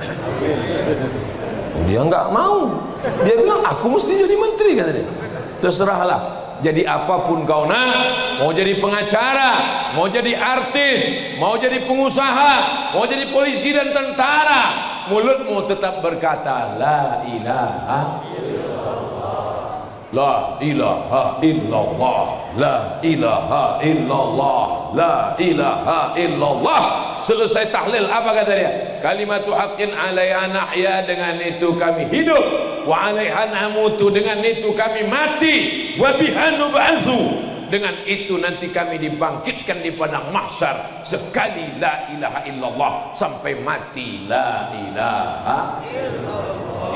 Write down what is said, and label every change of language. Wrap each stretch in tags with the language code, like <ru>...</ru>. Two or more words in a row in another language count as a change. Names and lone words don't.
<id>Dia nggak mau. Dia bilang aku mesti jadi menteri, kata dia. Terserahlah. Jadi apapun kau nak, mau jadi pengacara, mau jadi artis, mau jadi pengusaha, mau jadi polisi dan tentara, mulutmu tetap berkata</id> <ar>لا إله إلا الله. لا إله إلا الله، لا إله إلا الله، لا إله إلا الله.</ar> <id>Selesai tahlil, apa kata dia?</id> <ar>كلمة حق عليها نحيا,</ar> <id>dengan itu kami hidup,</id> <ar>وعليها نموت,</ar> <id>dengan itu kami mati,</id> <ar>وبها نبعث,</ar> <id>dengan itu nanti kami dibangkitkan di padang mahsyar. Sekali</id> <ar>لا إله إلا الله</ar> <id>sampai mati</id> <ar>لا إله إلا الله.</ar>